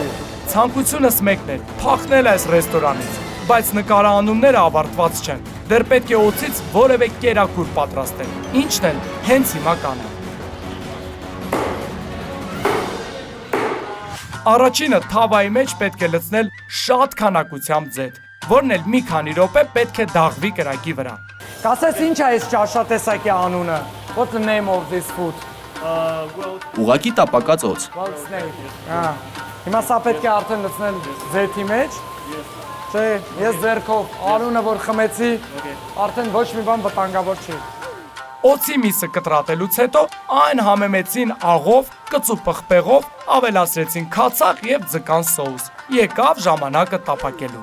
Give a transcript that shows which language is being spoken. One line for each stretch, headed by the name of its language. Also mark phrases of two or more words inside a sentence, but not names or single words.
Armenian: Ցանկությունս մեկն է՝ փախնել այս ռեստորանից, բայց նկարահանումները ավարտված չեն։ Դեռ պետք է օձից որևէ կերակուր պատրաստել, ինչն էլ հենց հիմա կանեմ։ Առաջինը թավայի մեջ պետք է լցնել շատ քանակությամբ ձեթ, որն էլ մի քանի րոպե պետք է դաղվի կրակի վրա։ կասես ինչ է այս ճաշատեսակի անունը։
English: What's the name of this food?
Armenian: Ուղակի տապակած օձ։
English: Well, snake.
Armenian: Հիմա սա պետք է արդեն լցնել ձեթի մեջ։ Չէ, ես ձեռքով արունը որ խմեցի, արդեն ոչ մի բան վտանգավոր չի։ Օծի միսը կտրատելուց հետո այն համեմեցին աղով, կծու պղպեղով, ավելացրեցին քացախ եւ ձկան սոուս։ Եկավ ժամանակը տապակելու։